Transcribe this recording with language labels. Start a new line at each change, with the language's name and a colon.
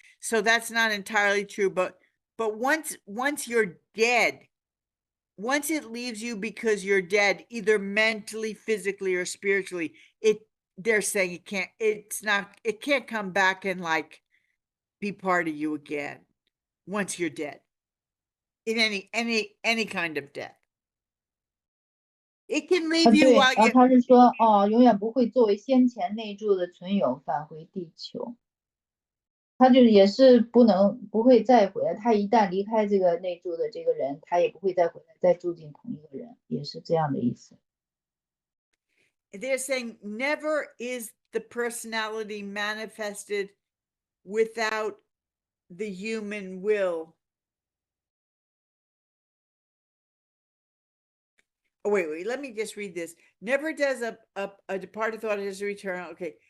English: So that's not entirely true. But once you're dead, once it leaves you because you're dead, either mentally, physically, or spiritually, they're saying it can't come back and like be part of you again once you're dead. In any kind of death. It can leave you while you
Chinese: 他是说永远不会作为先前内住的存有返回地球。他就也是不会再回来，他一旦离开这个内住的这个人，他也不会再回来，再住进同一个人，也是这样的意思。
English: They're saying never is the personality manifested without the human will. Oh, wait, let me just read this. Never does a departed thought adjuster return. Okay.